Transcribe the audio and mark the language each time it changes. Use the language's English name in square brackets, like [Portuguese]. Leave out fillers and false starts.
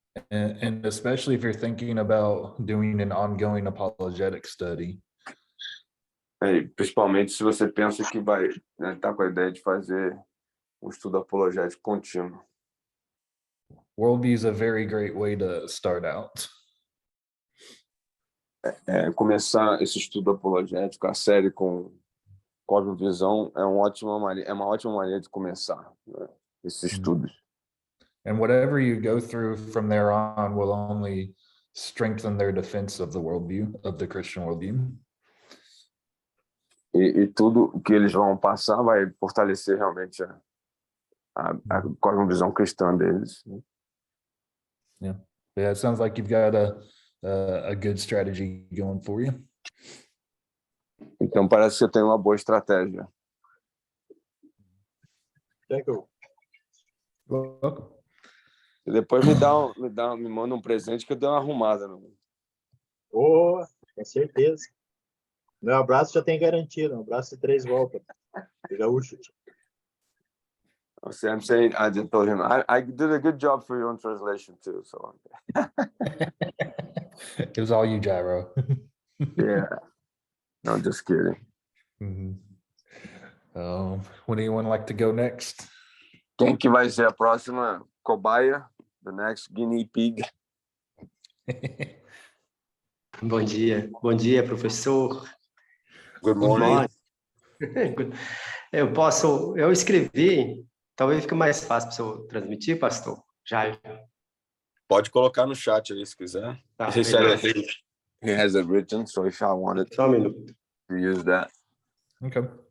[English] And especially if you're thinking about doing an ongoing apologetic study. [Portuguese] Principalmente se você pensa que vai, né, tá com a ideia de fazer um estudo apologético contínuo. [English] Worldview is a very great way to start out. [Portuguese] Começar esse estudo apologético, a série com cosmovisão, é uma ótima maneira de começar, né, esses estudos. [English] And whatever you go through from there on will only strengthen their defense of the worldview, of the Christian worldview. [Portuguese] E tudo que eles vão passar vai fortalecer realmente a cosmovisão cristã deles. [English] Yeah, it sounds like you've got a good strategy going for you. [Portuguese] Então parece que você tem uma boa estratégia. [English] Thank you. Welcome. [Portuguese] E depois me manda um presente que eu dei uma arrumada. Oh, com certeza. Meu abraço já tem garantido, um abraço de 3 voltas. Gaúcho. [English] I'm saying, I just told him, I did a good job for your own translation too. So It was all you, Gyro. yeah, no, just kidding. Would anyone like to go next? [Portuguese] Quem que vai ser a próxima cobaia? [English] The next guinea pig. [Portuguese] Bom dia, professor. [English] Good morning. [Portuguese] Eu escrevi, talvez fique mais fácil para o senhor transmitir, pastor Jair. Pode colocar no chat aí se quiser. Tá, [English] He said he has it written, so if I wanted [Portuguese] só um minuto. [English] to use that. Okay.